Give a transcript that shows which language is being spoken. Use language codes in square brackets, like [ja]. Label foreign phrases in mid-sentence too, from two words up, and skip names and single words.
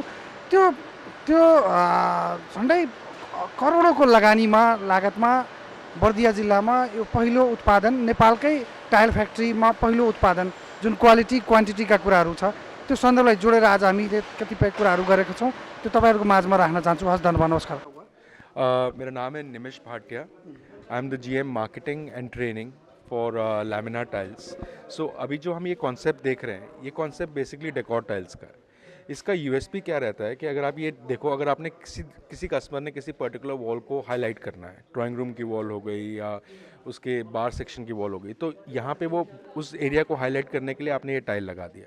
[ne] त्यो त्यो झन्डै करोडौँको लागतमा बर्दिया जिल्लामा यो पहिलो उत्पादन, नेपालकै टाइल फ्याक्ट्रीमा पहिलो उत्पादन जुन क्वालिटी क्वान्टिटीका कुराहरू छ त्यो सन्दर्भलाई जोडेर आज हामीले कतिपय कुराहरू गरेका छौँ। त्यो तपाईँहरूको माझमा राख्न चाहन्छु। हस्, धन्यवाद, नमस्कार। [hi] मेरा नाम है निमिष भाटिया। [en] I am the GM marketing and training for Laminar tiles. [hi] सो अभी जो हम ये कॉन्सेप्ट देख रहे हैं, ये कॉन्सेप्ट बेसिकली [en] decor tiles [hi] का है। इसका यूएसपी क्या रहता है कि अगर आप ये देखो, अगर आपने किसी कस्टमर ने किसी पर्टिकुलर वॉल को हाईलाइट करना है, [en] drawing room [hi] की वॉल हो गई या उसके [en] bar section [hi] की वॉल हो गई, तो यहाँ पे वो उस एरिया को हाईलाइट करने के लिए आपने ये टाइल लगा दिया।